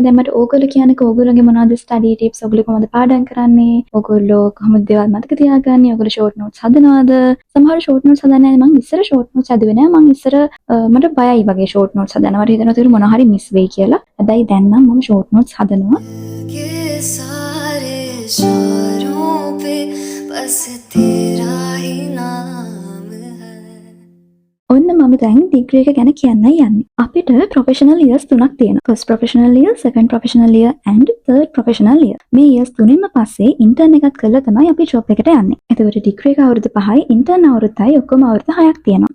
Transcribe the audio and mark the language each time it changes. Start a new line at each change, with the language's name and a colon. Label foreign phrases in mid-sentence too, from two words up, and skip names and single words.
Sinhala: දැන් මට ඕගොල්ලෝ කියන්නේ ඕගොල්ලෝගේ මොනවද
English: study tips,
Sinhala: ඕගොල්ලෝ කොහොමද පාඩම් කරන්නේ, ඕගොල්ලෝ කොහොමද දේවල් මතක තියාගන්නේ, ඕගොල්ලෝ
English: short notes
Sinhala: හදනවද? සමහර
English: short notes
Sinhala: හදන්නේ නැහැ. මං ඉස්සර
English: short notes
Sinhala: හදුවේ නැහැ. මං ඉස්සර මට බයයි වගේ
English: short notes
Sinhala: හදනවා. මට හිතෙනවා ඒක මොනවා හරි මිස් වෙයි කියලා. හැබැයි දැන් නම් මම
English: short notes
Sinhala: හදනවා.
Hindi: इशारों पे बस तेरा ही नाम है.
Sinhala: ඔන්න මම දැන් ඩිග්‍රී එක ගැන කියන්නයි යන්නේ. අපිට
English: professional years
Sinhala: 3ක් තියෙනවා.
English: first professional year, second professional year and third professional year.
Sinhala: මේ ඉයර්ස් තුනෙන්ම පස්සේ ඉන්ටර්න් එකක් කරලා තමයි අපි ජොබ් එකට යන්නේ. එතකොට ඩිග්‍රී එක අවුරුදු 5යි, ඉන්ටර්න් අවුරුද්දයි ඔක්කොම අවුරුදු 6ක් තියෙනවා.